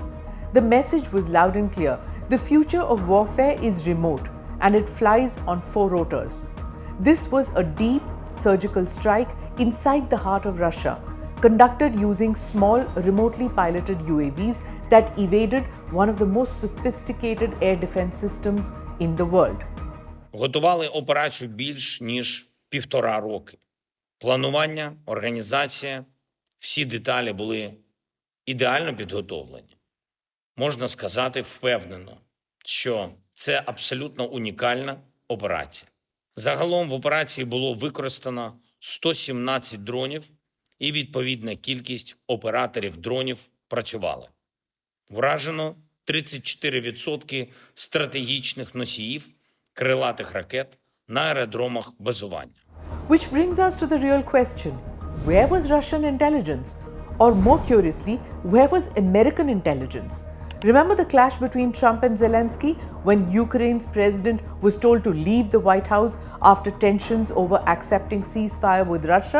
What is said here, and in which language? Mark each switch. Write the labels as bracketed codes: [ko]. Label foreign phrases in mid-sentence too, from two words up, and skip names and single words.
[en] The message was loud and clear: the future of warfare is remote and it flies on 4 rotors. This was a deep surgical strike inside the heart of Russia, conducted using small, remotely piloted UAVs that evaded one of the most sophisticated air defense systems in the world. [uk] Готували операцію більш ніж 1,5 роки. Планування, організація, всі деталі були ідеально підготовлені. Можна сказати впевнено, що це абсолютно унікальна операція. Загалом в операції було використано 117 дронів і відповідна кількість операторів дронів працювали. Вражено 34% стратегічних носіїв крилатих ракет на аеродромах базування. [en] Which brings us to the real question: where was Russian intelligence? Or more curiously, where was American intelligence? Remember the clash between Trump and Zelensky when Ukraine's president was told to leave the White House after tensions over accepting ceasefire with Russia?